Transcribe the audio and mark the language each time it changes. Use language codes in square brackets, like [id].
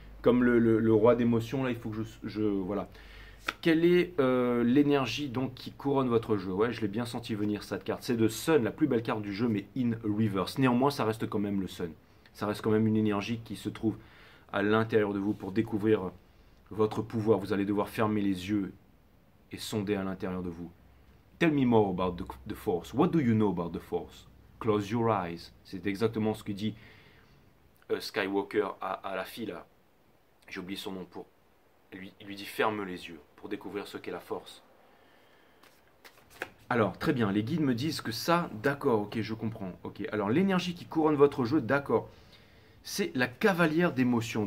[fr] Comme le roi d'émotions, là, il faut que voilà. Quelle est l'énergie donc qui couronne votre jeu? Ouais, je l'ai bien senti venir cette carte. C'est de Sun, la plus belle carte du jeu, mais [en] in reverse. [fr] Néanmoins, ça reste quand même le Sun. Ça reste quand même une énergie qui se trouve à l'intérieur de vous pour découvrir votre pouvoir. Vous allez devoir fermer les yeux et sonder à l'intérieur de vous. [en] Tell me more about the Force. What do you know about the Force? Close your eyes. [fr] C'est exactement ce que dit Skywalker à la fille là. J'ai oublié son nom pour... Il lui dit ferme les yeux pour découvrir ce qu'est la Force. Alors, très bien, les guides me disent que ça, d'accord, ok, je comprends. Ok, alors l'énergie qui couronne votre jeu, d'accord. C'est la cavalière d'émotion.